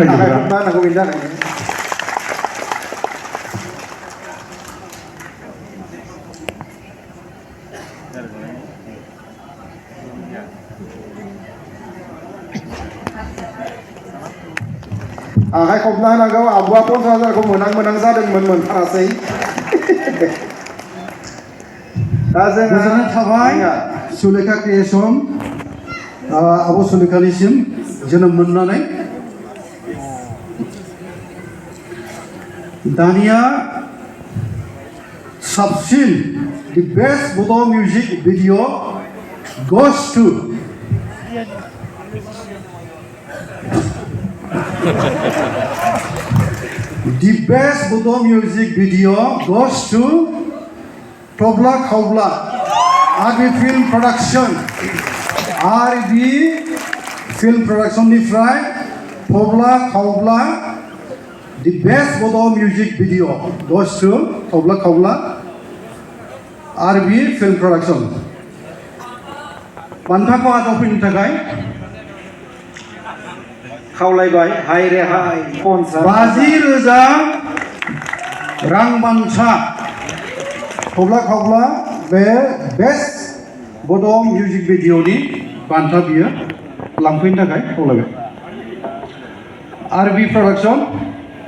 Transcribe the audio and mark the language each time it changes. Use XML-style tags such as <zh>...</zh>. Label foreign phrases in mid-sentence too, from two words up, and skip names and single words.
<brx>आखाइ खबना होनांगौ बेनि थाखायनो आखाइ खबना होनांगौ आबुआ 50,000खौ मोनां जादोंमोन मोनथारासै दा जोङो गोजोननाय थाबाय सुलेखा क्रिएशन आब' सुलेखानिसिम जोनोम मोननानै दानिया साबसिन</brx> <en>the best Bodo music video goes to the best Bodo music video goes to Tobla Kaubla RB Film Production RB Film Production निफ्राय Tobla Kaubla the best Bodo music video goes to Tobla Kaubla RB Film Production</en> <brx>बान्थाखौ आजावफैनो थाखाय खावलायबाय हाय रेहाय 50,000 रां बान्था थब्ला खावब्ला बे</brx> <en>best Bodo music</en> <brx>भिडिअनि बान्था बियो लांफैनो थाखाय खावलायबाय RB Production</brx>